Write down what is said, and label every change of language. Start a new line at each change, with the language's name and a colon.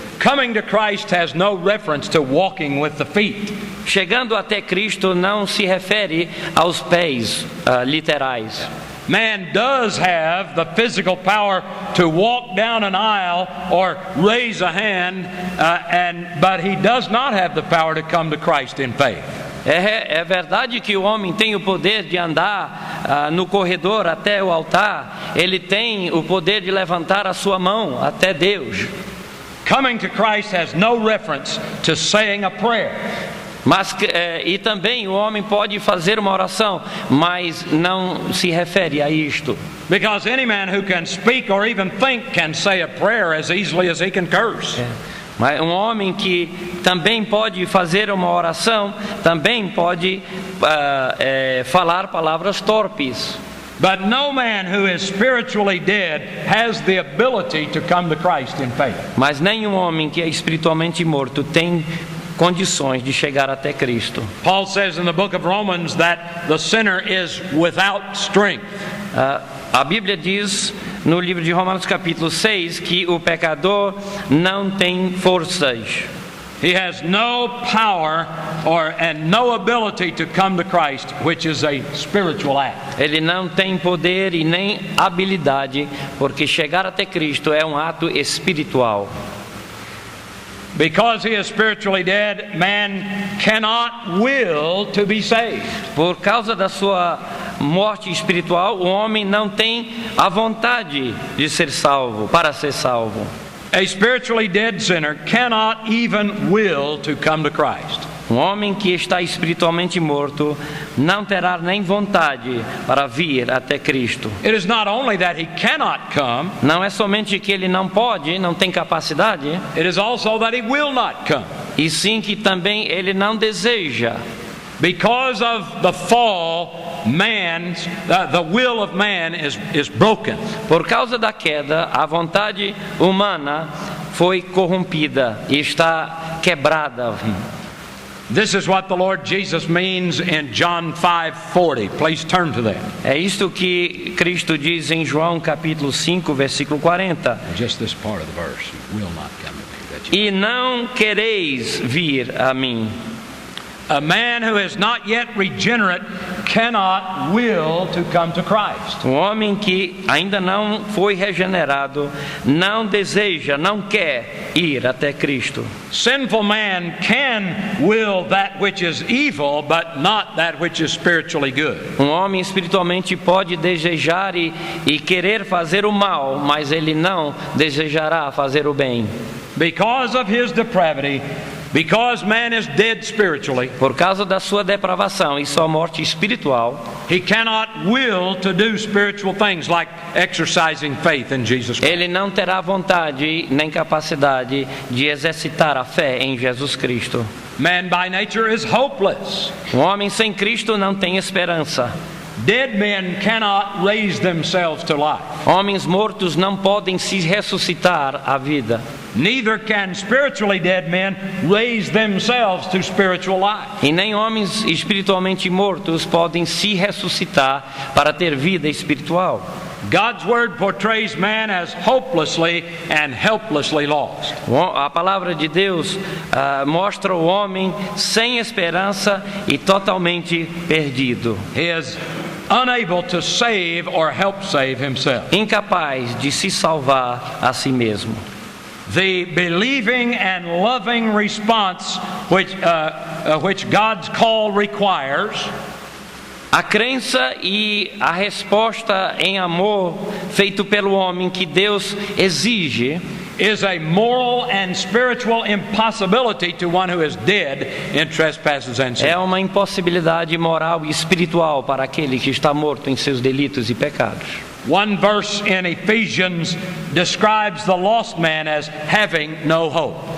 English: Coming to Christ has no reference to walking with the feet.
Portuguese: Chegando até Cristo não se refere aos pés literais.
English: Man does have the physical power to walk down an aisle or raise a hand, but he does not have the power to come to Christ in faith.
Portuguese: É verdade que o homem tem o poder de andar no corredor até o altar. Ele tem o poder de levantar a sua mão até Deus.
English: Coming to Christ has no reference to saying a prayer.
Portuguese: Mas e também o homem pode fazer uma oração, mas não se refere a isto.
English: Because any man who can speak or even think can say a prayer as easily as he can curse.
Portuguese: Mas um homem que também pode fazer uma oração, também pode falar palavras torpes.
English: But no man who is spiritually dead has the ability to come to Christ in faith.
Portuguese: Mas nenhum homem que é espiritualmente morto tem condições de chegar até Cristo.
English: Paul says in the book of Romans that the sinner is without strength.
Portuguese: A Bíblia diz no livro de Romanos capítulo 6 que o pecador não tem forças.
English: He has no power and no ability to come to Christ, which is a spiritual act.
Portuguese: Ele não tem poder e nem habilidade, porque chegar até Cristo é um ato espiritual.
English: Because he is spiritually dead, man cannot will to be saved.
Portuguese: Por causa da sua morte espiritual, o homem não tem a vontade de ser salvo, para ser salvo.
English: A spiritually dead sinner cannot even will to come to Christ.
Portuguese: Um homem que está espiritualmente morto não terá nem vontade para vir até Cristo.
English: It is not only that he cannot come,
Portuguese: não é somente que ele não pode, não tem capacidade.
English: It is also that he will not come.
Portuguese: E sim que também ele não deseja.
English: Because of the fall, the will of man is broken.
Portuguese: Por causa da queda, a vontade humana foi corrompida e está quebrada.
English: This is what the Lord Jesus means in John 5:40. Please turn to that.
Portuguese: É isto que Cristo diz em João capítulo 5, versículo 40.
English: Just this part of the verse, will not come to me.
Portuguese: E não quereis vir a mim.
English: A man who is not yet regenerate cannot will to come to Christ.
Portuguese: Um homem que ainda não foi regenerado não deseja, não quer ir até Cristo.
English: Sinful man can will that which is evil, but not that which is spiritually good.
Portuguese: Um homem espiritualmente pode desejar e querer fazer o mal, mas ele não desejará fazer o bem.
English: Because of his depravity, because man is dead spiritually,
Portuguese: por causa da sua depravação e sua morte espiritual,
English: he cannot will to do spiritual things like exercising faith in Jesus Christ.
Portuguese: Ele não terá vontade nem capacidade de exercitar a fé em Jesus Cristo.
English: Man by nature is hopeless.
Portuguese: Um homem sem Cristo não tem esperança.
English: Dead men cannot raise themselves to life.
Portuguese: Homens mortos não podem se ressuscitar à vida.
English: Neither can spiritually dead men raise themselves to spiritual life.
Portuguese: E nem homens espiritualmente mortos podem se ressuscitar para ter vida espiritual.
English: God's word portrays man as hopelessly and helplessly lost.
Portuguese: A palavra de Deus mostra o homem sem esperança e totalmente perdido.
English: He is unable to save or help save himself.
Portuguese: Incapaz de se salvar a si mesmo.
English: The believing and loving response which God's call requires
Portuguese: A crença e a resposta em amor feito pelo homem que Deus exige
English: is a moral and spiritual impossibility to one who is dead in trespasses and sin.
Portuguese: é uma impossibilidade moral e espiritual para aquele que está morto em seus delitos e pecados.
English: One verse in Ephesians describes the lost man as having no hope.